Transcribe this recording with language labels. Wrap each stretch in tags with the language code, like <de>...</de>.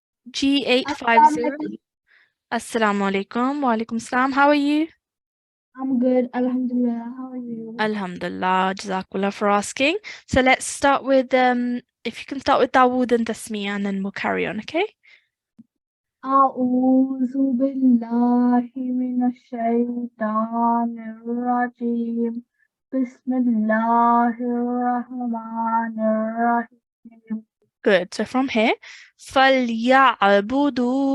<en>G850. Assalamu alaikum. Wa alaikum salam. How are you? I'm good, Alhamdulillah. How are you? Alhamdulillah, Jazakallah for asking. So let's start with if you can start with Dawood and Tasmiyah and then we'll carry on, okay?</en> <ar>أعوذ بالله من الشيطان الرجيم بسم الله الرحمن الرحيم</ar> <en>Good. So from here, فَلْيَعْبُدُوا</en>